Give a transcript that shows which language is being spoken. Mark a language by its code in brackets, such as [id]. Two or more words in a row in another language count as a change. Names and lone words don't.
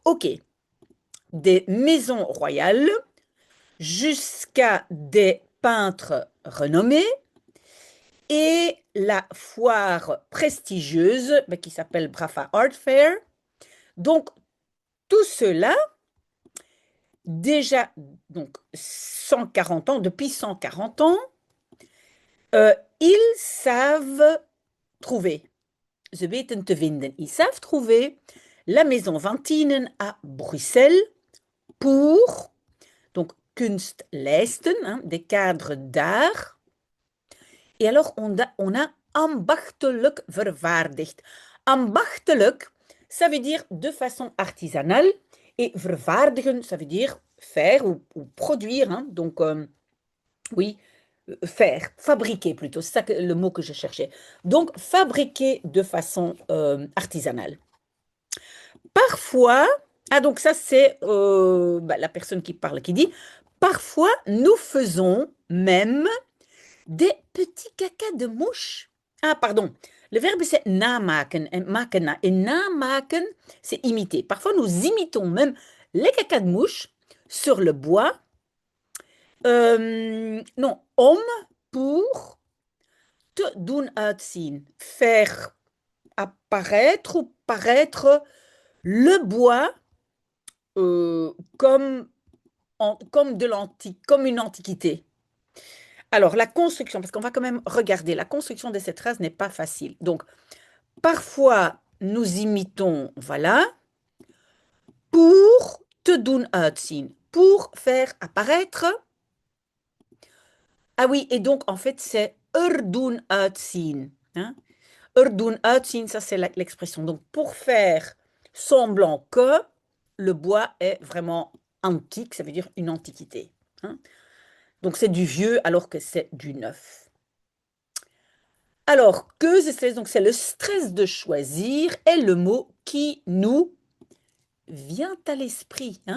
[fr] OK, des maisons royales jusqu'à des peintres renommés et la foire prestigieuse qui s'appelle Brafa Art Fair. Donc, tout cela, déjà, donc 140 ans, depuis 140 ans, ils savent trouver. [nl] Ze weten te vinden. [fr] Ils savent trouver la maison Van Tienen à Bruxelles pour donc kunstlijsten, hein, des cadres d'art. Et alors on a [nl] ambachtelijk vervaardigd. [fr] Ambachtelijk, ça veut dire de façon artisanale et vervaardigen, ça veut dire faire ou produire, hein, donc oui, faire, fabriquer plutôt, c'est ça le mot que je cherchais. Donc, fabriquer de façon artisanale. Parfois, ah donc ça c'est la personne qui parle qui dit, parfois nous faisons même des petits cacas de mouche. Ah pardon, le verbe c'est [nl] namaken en maken na. [fr] Et namaken c'est imiter. Parfois nous imitons même les cacas de mouche sur le bois. Non, pour [nl] te doen uitzien. [fr] Faire apparaître ou paraître le bois comme, comme une antiquité. Alors, la construction, parce qu'on va quand même regarder, la construction de cette phrase n'est pas facile. Donc, parfois, nous imitons, voilà, pour [nl] te doen uitzien, [fr] pour faire apparaître. Ah oui, et donc, en fait, c'est [nl] er doen uitzien, [fr] hein. [nl] Er doen uitzien, [fr] ça c'est l'expression. Donc, pour faire semblant que, le bois est vraiment antique, ça veut dire une antiquité, hein. Donc c'est du vieux alors que c'est du neuf. Alors, que c'est stress? Donc c'est le stress de choisir est le mot qui nous vient à l'esprit, hein.